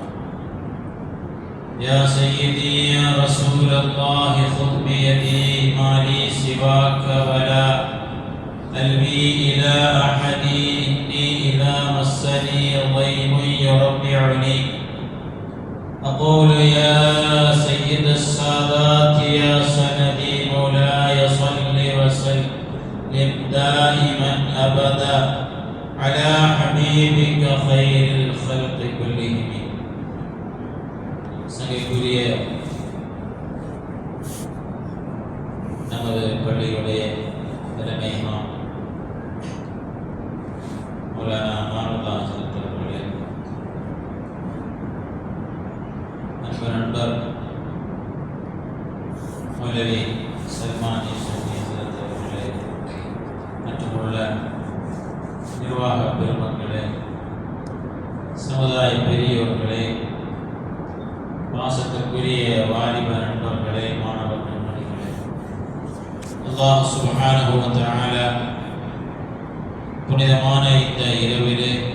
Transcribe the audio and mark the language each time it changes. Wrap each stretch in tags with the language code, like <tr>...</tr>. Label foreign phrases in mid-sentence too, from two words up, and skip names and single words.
<ar>يا سيدي يا رسول الله، خذ بيدي ما لي سواك ولا ألوي إلى أحد، إني إذا مسني ضيم يربعني أقول يا سيد السادات يا سندي مولاي صل وسلم دائما أبدا على حبيبك خير الخلق كلهم.</ar> <ta>சங்கைக்குரிய நமது பள்ளியுடைய தலைமை இமாம் மௌலானா மானுல்லா ஹசரத் அவர்களே, நண்பர் மௌலவி சல்மான் ஈஸ்வரி ஹசரத் அவர்களே, மற்றுமுள்ள நிர்வாக பெருமக்களே, சமுதாய பெரியோர்களே, பாசத்திற்குரிய வாலிப நண்பர்களே, மாணவ நண்பர்களே,</ta> <ar>الله سبحانه و تعالى</ar> <ta>புனிதமான இந்த இரவிலே</ta>